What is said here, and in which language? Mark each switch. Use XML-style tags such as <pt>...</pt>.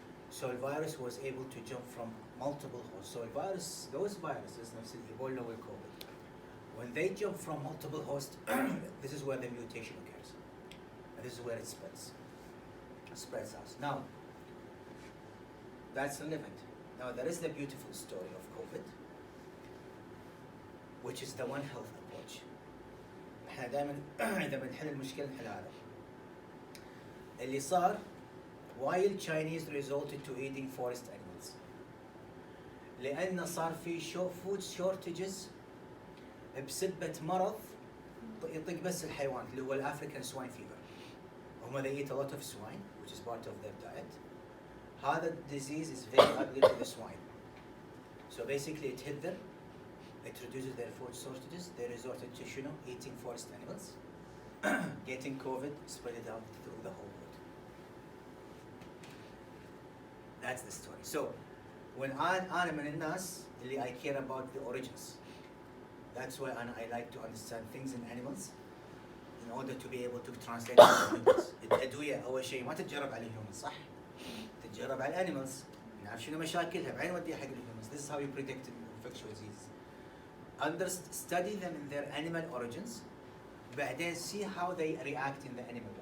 <en>So the virus was able to jump from multiple hosts. So those viruses, نفس Ebola or COVID, when they jump from multiple hosts, this is where the mutation occurs, and this is where it spreads out. Now, that's relevant. Now there is the beautiful story of COVID, which is the One Health approach.</en> <ar>احنا دائما اذا بنحل المشكله نحل هذا. اللي صار</ar> <en>while Chinese resorted to eating forest animals.</en> <ar>لأن صار في food shortages بسبة مرض يطق بس الحيوان اللي هو الافريكان swine fever.</ar> <en>هم they eat a lot of swine, which is part of their diet. هذا disease is very ugly to the swine. So basically it hit them. It reduces their food shortages. They resorted to eating forest animals, getting COVID, spread it out through the whole world. That's the story. So when</en> <ar>أنا من الناس اللي</ar> <en>I care about the origins. That's why I like to understand things in animals, in order to be able to translate it to humans.</en> <ar>الأدوية أول شيء ما تتجرب على الهيومن صح؟ تتجرب على الأنيمالز. نعرف شنو مشاكلها بعدين نوديها حق الهيومنز.</ar> <en>This is how you predict infectious disease. Study them in their animal origins.</en> <ar>بعدين</ar> <en>see how they react in the animal.</en>